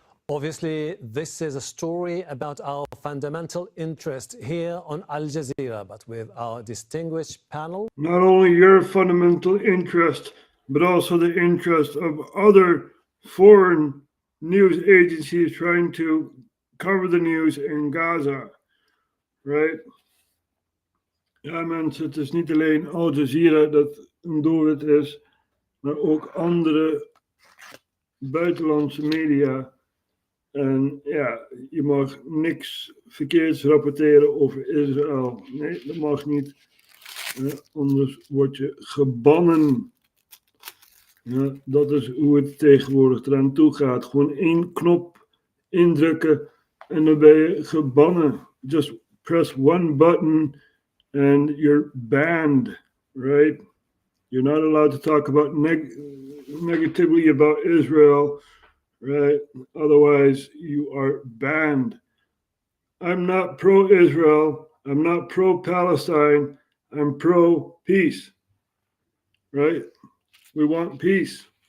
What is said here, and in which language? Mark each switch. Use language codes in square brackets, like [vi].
[en] Obviously, this is a story about our fundamental interest here on Al Jazeera, but with our distinguished panel. Not only your fundamental interest, but also the interest of other foreign news agencies trying to cover the news in Gaza. Right? [nl] Ja, mensen, het is niet alleen Al Jazeera dat een doelwit is, maar ook andere buitenlandse media. En ja, je mag niks verkeerds rapporteren over Israël. Nee, dat mag niet. Anders word je gebannen. Ja, dat is hoe het tegenwoordig eraan toe gaat. Gewoon 1 knop indrukken en dan ben je gebannen. [en] Just press 1 button and you're banned, right? You're not allowed to talk about negatively about Israel. Right? Otherwise, you are banned. I'm not pro-Israel. I'm not pro-Palestine. I'm pro-peace. right? We want peace.